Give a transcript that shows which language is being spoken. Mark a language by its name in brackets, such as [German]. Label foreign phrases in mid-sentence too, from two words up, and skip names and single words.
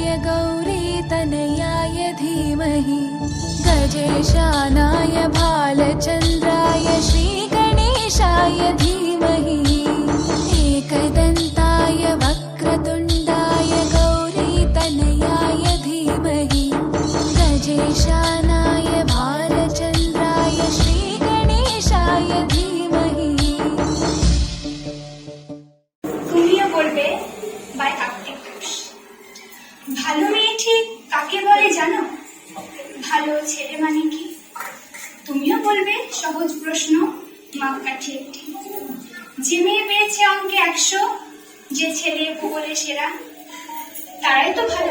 [Sanskrit] गौरीतनयाय धीमहि गजेशानाय भालचन्द्राय श्रीगणेशाय धीमहि एकदन्ताय वक्रतुण्डाय गौरीतनयाय धीमहि गजेशानाय भालचन्द्राय श्रीगणेशाय धीमहि [Bangla] তুমিও বলবে বাই কার্তিক ঘোষ। ভালো মেয়ে ঠিক কাকে বলে জানো? ভালো ছেলে মানে কি? তুমিও বলবে সহজ প্রশ্ন, মাপকাঠি একটি। যে মেয়ে পেয়েছে অঙ্কে 100, যে ছেলে ভূগোলে সেরা, তারাই তো ভালো।